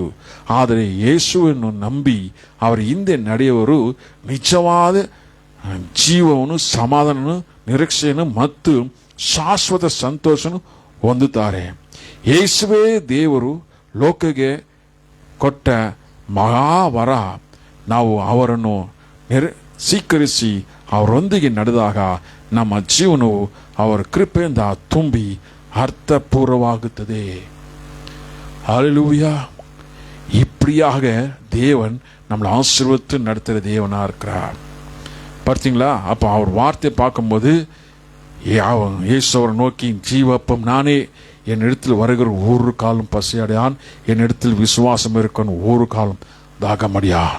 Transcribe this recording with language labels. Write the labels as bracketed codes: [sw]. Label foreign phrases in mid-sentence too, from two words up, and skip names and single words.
[kn] ಆದರೆ ಯೇಸುವನ್ನು ನಂಬಿ ಅವರ ಹಿಂದೆ ನಡೆಯುವರು ನಿಜವಾದ ಜೀವವನ್ನು, ಸಮಾಧಾನವನ್ನು, ನಿರೀಕ್ಷೆಯನ್ನು ಮತ್ತು ಶಾಶ್ವತ ಸಂತೋಷವನ್ನು ಹೊಂದುತ್ತಾರೆ. ಯೇಸುವೇ ದೇವರು ಲೋಕಕ್ಕೆ ಕೊಟ್ಟ ಮಹಾವರ. ನಾವು ಅವರನ್ನು ಸ್ವೀಕರಿಸಿ ಅವರೊಂದಿಗೆ ನಡೆದಾಗ ನಮ್ಮ ಜೀವನವು ಅವರ ಕೃಪೆಯಿಂದ ತುಂಬಿ அர்த்தபூர்வமாகுತ್ತದೆ. [ta] ஹல்லேலூயா. இப்படியாக தேவன் நம்மளை ஆசீர்வதித்து நடத்துகிற தேவனா இருக்கிறார். பார்த்தீங்களா? அப்போ அவர் வார்த்தை பார்க்கும்போது இயேசு அவரை நோக்கி, ஜீவப்பம் நானே, என் இடத்தில் வருகிற ஒரு காலம் பசியடையான், என் இடத்தில் விசுவாசம் இருக்கணும், ஒரு காலம் தாகமடையான்.